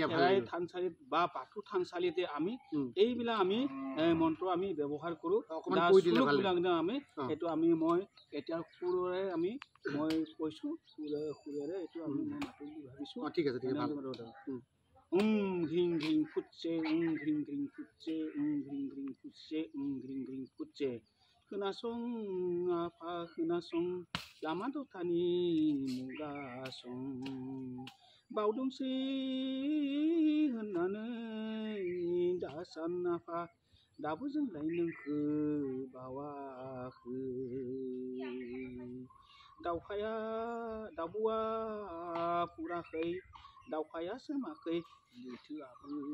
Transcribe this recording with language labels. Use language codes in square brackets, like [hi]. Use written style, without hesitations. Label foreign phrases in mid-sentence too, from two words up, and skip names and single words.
[as] খেৰাই থানচালিত বা বাথৌ থানচালিতে আমি এইবিলাক আমি মন্ত্ৰ আমি ব্যৱহাৰ কৰোঁ অকণমান কৈ দিলে ভাল আমি সেইটো মই এতিয়া সুৰেৰে মই কৈছোঁ সুৰেৰে এইটো আমি মাতো বুলি ভাবিছোঁ ঠিক আছে ভাল [brx] ঘ্ৰিং ঘ্ৰিং ফুটছে ঘ্ৰিং ঘ্ৰিং ফুটছে ঘ্ৰিং ঘ্ৰিং ফুটছে ঘ্ৰিং ঘ্ৰিং ফুটছে खोनासं आफा खोनासं लामा दथानि मुगासं बावदोंसै होननानै दासान आफा दाबो जोंलाय नोंखो बावाखै दाउब'आ फुराखै दाउखाया सोमाखै लैथोआबो